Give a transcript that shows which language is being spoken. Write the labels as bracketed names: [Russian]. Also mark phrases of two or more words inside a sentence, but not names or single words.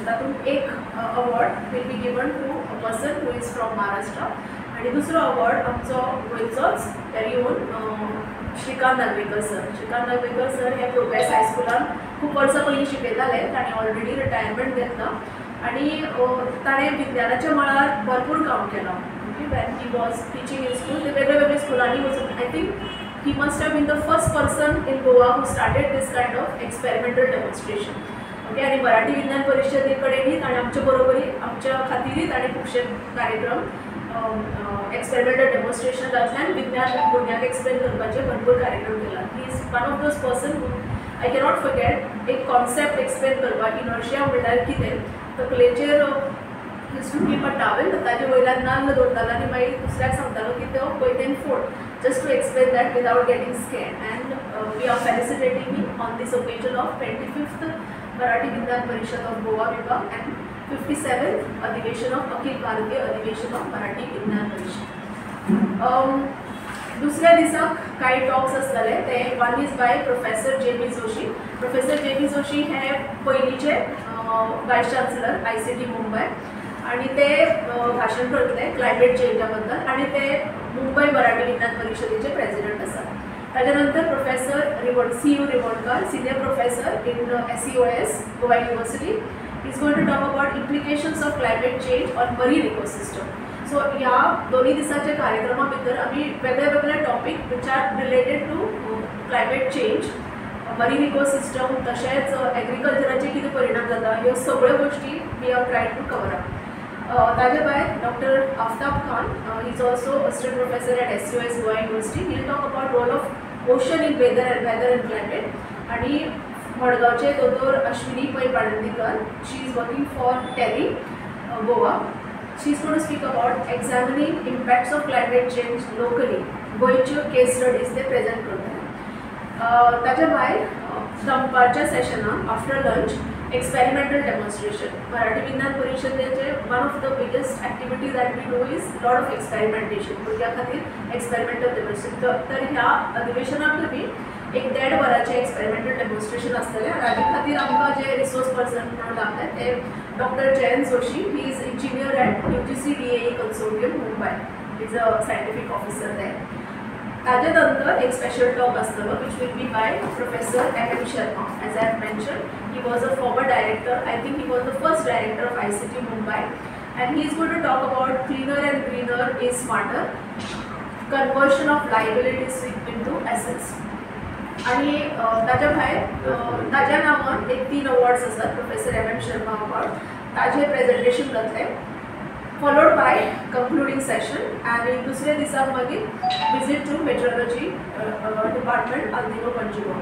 [Konkani] तातूंत एक [English] award will be given to a person who is from Maharashtra, [Konkani] आणि दुसरो अवॉर्ड आमचो गोंयचोच [English] very own श्रीकांत नागवेकर सर. [Konkani] श्रीकांत नागवेकर सर हे प्रोग्रेस हायस्कुलान खूब वर्सां पयलीं शिकयताले. ताणें [English] already retirement [Konkani] घेतला आणि ताणें विज्ञानाच्या मळार भरपूर काम केलां. [English] when he was teaching in school, the [Konkani] वेगवेगळ्या स्कुलांनी वचून [English] I think he must have been the first person in Goa who started this kind of experimental demonstration. [Konkani] ओके, आणि मराठी विज्ञान परिषदे कडेनूय ताणें आमचे बरोबरी आमच्या खातीरय ताणें खुबशे कार्यक्रम [English] experimental demonstrationांतल्यान [Konkani] विज्ञान भुरग्यांक एक्सप्लेन करपाचे भरपूर कार्यक्रम केला. [English] He is one of those person who I cannot forget. [Konkani] एक [English] concept explain [Konkani] करपाक इनर्शिया म्हणल्यार कितें, तकलेचेर [English] history keep a towel, [Konkani] ताजे वयल्यान नाल्ल दवरतालो आनी मागीर दुसऱ्याक सांगतालो की तो पयलेन फोड, [English] Just to explain that without getting scared. and we are felicitating him on this occasion of 25th मराठी विज्ञान परिषद ऑफ गोवा विभाग अँड 57th अधिवेशन ऑफ अखिल भारतीय अधिवेशन ऑफ मराठी विज्ञान परिषद. [Konkani] दुसऱ्या दिसाक काही टॉक्स आसतले ते [English] one is by Professor [Konkani] जे.बी. जोशी. प्रोफेसर जे.बी. जोशी हे पयलींचे [English] vice chancellor [Konkani] ICT मुंबय आणि ते भाषण करतले [English] climate changeा [Konkani] बद्दल आणि ते मुंबई मराठी विज्ञान परिषदेचे प्रेसिडेंट आसात. ताच्या नंतर प्रोफेसर C.U. [English] रिमोणकर, senior professor in SEOS Goa University, is going to talk about implications of climate change on marine ecosystem. [Konkani] सो ह्या दोन्ही दिसाच्या कार्यक्रमा भितर आम्ही वेगळे वेगळे [English] topic which are related to climate change, marine ecosystem [Konkani] तशेंच एग्रीकल्चराचे कितें परिणाम जाता ह्यो सगळ्यो गोष्टी [English] we have tried to cover up. [Konkani] ताजे भायर [English] डॉक्टर आफ्ताब खान is also assistant professor at SEOS Goa University. He will talk about role of ocean in weather and climate. [Konkani] आणि मडगांवचे दोतोर अश्विनी पै पाणंदीकर, [English] she is working for TERI Goa. She is going to speak about examining impacts of climate change locally. [Konkani] गोयच्यो [English] case studies [Konkani] ते प्रेजेंट करतले. ताच्या भायर दनपारच्या सेशनाक [English] after lunch experimental demonstration. मराठी विज्ञान परिशदेचे one of the biggest activity that we do is lot of experimentation. [Konkani] भुरग्यां खातीर [English] experimental demonstration. [Konkani] तर ह्या अधिवेशनाक तुमी एक 1.5 वरांचे [English] experimental demonstration [Konkani] आसतलें. हाजे खातीर आमकां जे [English] resource person [Konkani] म्हणून लागले ते डॉक्टर जयंत जोशी. [English] He is engineer at UGC DAE consortium Mumbai. is a scientific officer there. [Konkani] ताजे नंतर एक स्पेशल टॉक आसतलो [English] which will be by Professor M.M. शर्मा. As I have mention, he was a former director. I think he was the first director of ICT Mumbai. and he is going to talk about cleaner and greener is smarter, conversion of liabilities into assets. [Konkani] आणि ताच्या भायर ताज्या नांवान एक 3 अवॉर्ड्स आसात. प्रोफेसर M.M. शर्मा अवॉर्ड. ताजे प्रेजेंटेशन जातले [English] followed by concluding session [Konkani] आणि दुसऱ्या दिसाक मागीर [English] visit to metrology department [Konkani] अंदिनो पंजिगो.